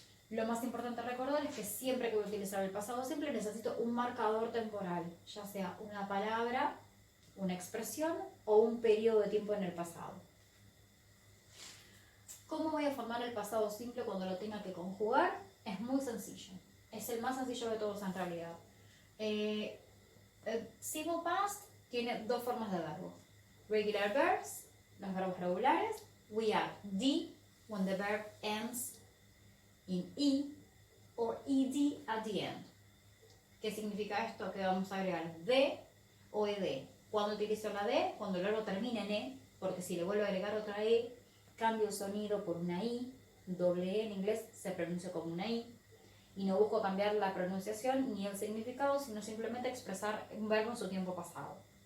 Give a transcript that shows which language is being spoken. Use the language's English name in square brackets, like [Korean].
[Spanish] Lo más importante a recordar es que siempre que voy a utilizar el pasado simple necesito un marcador temporal, ya sea una palabra, una expresión o un periodo de tiempo en el pasado. ¿Cómo voy a formar el pasado simple cuando lo tenga que conjugar? Es muy sencillo. Es el más sencillo de todos en realidad. El simple past tiene dos formas de verbo. [English] Regular verbs, [Spanish] los verbos regulares. [English] We add D when the verb ends in E or ED at the end. [Spanish] ¿Qué significa esto? Que vamos a agregar D o ED. Cuando utilizo la D, cuando el verbo termina en E, porque si le vuelvo a agregar otra E, cambio el sonido por una I, doble E en inglés se pronuncia como una I, y no busco cambiar la pronunciación ni el significado, sino simplemente expresar un verbo en su tiempo pasado.